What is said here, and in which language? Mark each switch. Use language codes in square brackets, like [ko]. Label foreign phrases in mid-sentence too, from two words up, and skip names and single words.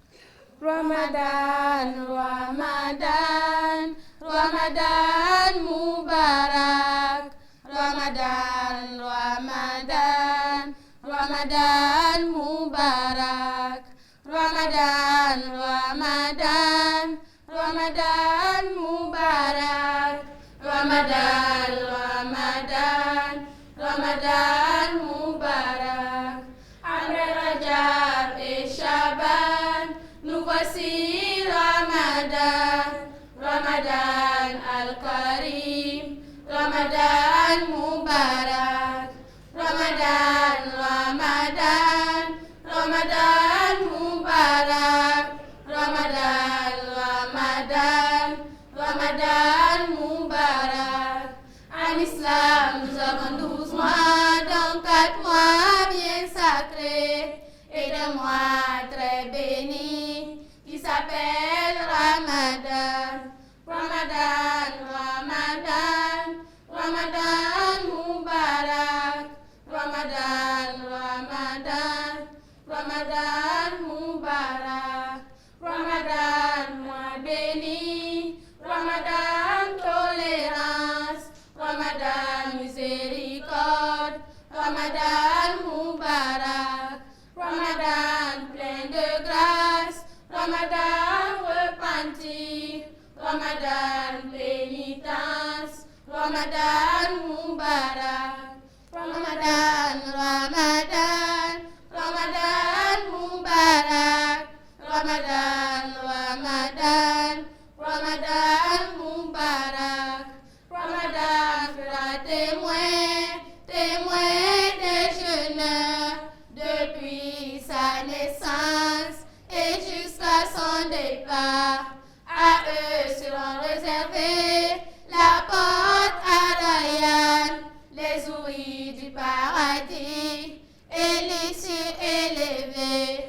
[ar] رمضان رمضان رمضان مبارك رمضان رمضان رمضان مبارك رمضان، رمضان، رمضان مبارك. رمضان، رمضان، رمضان مبارك. [fr] Après Rajab et Shaban, nous voici Ramadan. [ar] رمضان الكريم، رمضان مبارك. رمضان، رمضان، رمضان مبارك، رمضان، رمضان، رمضان مبارك. [fr] En islam, nous avons 12 mois, donc 4 mois bien sacrés et 2 mois très bénis qui s'appellent Ramadan. [ar] رمضان، رمضان، رمضان مبارك، رمضان، رمضان، رمضان مبارك، رمضان [fr] mois béni, Ramadan tolérance, Ramadan miséricorde, [ar] رمضان مبارك, [fr] Ramadan plein de grâce, Ramadan repentir, [ar] Ramadan pénitence, رمضان مبارك، رمضان، رمضان، رمضان مبارك، رمضان، رمضان، رمضان مبارك، رمضان fera [fr] témoin des jeûneurs depuis sa naissance et jusqu'à son départ. À eux seront réservées la porte à Rayyan, les ouïes du paradis et l'issue élevée.